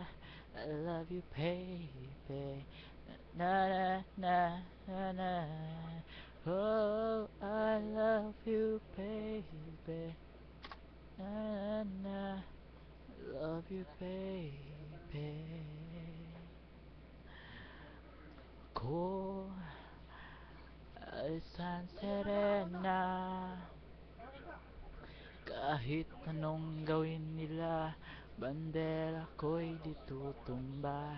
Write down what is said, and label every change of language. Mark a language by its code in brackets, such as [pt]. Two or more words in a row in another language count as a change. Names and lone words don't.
[en] I love you, baby. Na na na na na. Oh, I love you, baby. Na na na. I love you, baby. [tl] Ko ay San Serena. Kahit anong gawin nila, bandera ko'y di tutumba.